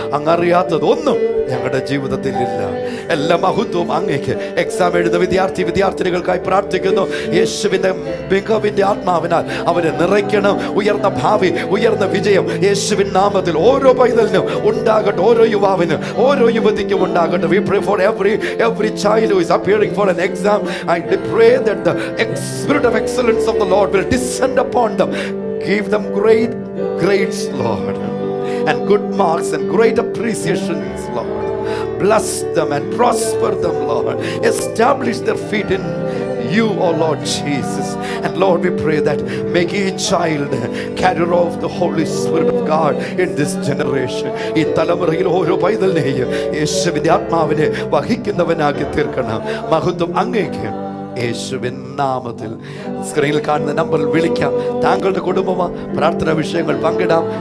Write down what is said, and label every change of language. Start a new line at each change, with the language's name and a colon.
Malayalam: അങ്ങ് അറിയാത്തത് ഒന്നും ഞങ്ങളുടെ ജീവിതത്തിൽ ഇല്ല. എല്ലാ മഹത്വവും അങ്ങേക്ക്. എക്സാം എഴുതുന്ന വിദ്യാർത്ഥിനികൾക്കായി പ്രാർത്ഥിക്കുന്നു. യേശുവിന്റെ മികവിന്റെ ആത്മാവിനാൽ അവരെ നിറയ്ക്കണം. ഉയർന്ന ഭാവി, ഉയർന്ന വിജയം യേശുവിൻ നാമത്തിൽ ഓരോ പൈതലിനും ഉണ്ടാകട്ടെ, ഓരോ യുവാവിനും, ഓരോ യുവതിക്കും ഉണ്ടാകട്ടെ.
English: We pray for every child who is appearing for an exam. I pray that the spirit of excellence of the Lord will descend upon them. Give them great grades, Lord, and good marks and great appreciations, Lord. Bless them and prosper them, Lord. Establish their feet in you, oh Lord Jesus. And Lord, we pray that make each child carrier of the Holy Spirit of God in this generation.
Malayalam: ഈ തലമുറയിൽ ഓരോ പൈതലിനെയും യേശുവിന്റെ ആത്മാവിനെ വഹിക്കുന്നവനാക്കി തീർക്കണം. മഹത്വം അങ്ങേക്ക്. യേശുവിൻ നാമത്തിൽ സ്ക്രീനിൽ കാണുന്ന നമ്പറിൽ വിളിക്കാം. താങ്കളുടെ കുടുംബമോ പ്രാർത്ഥനാ വിഷയങ്ങൾ പങ്കിടാം.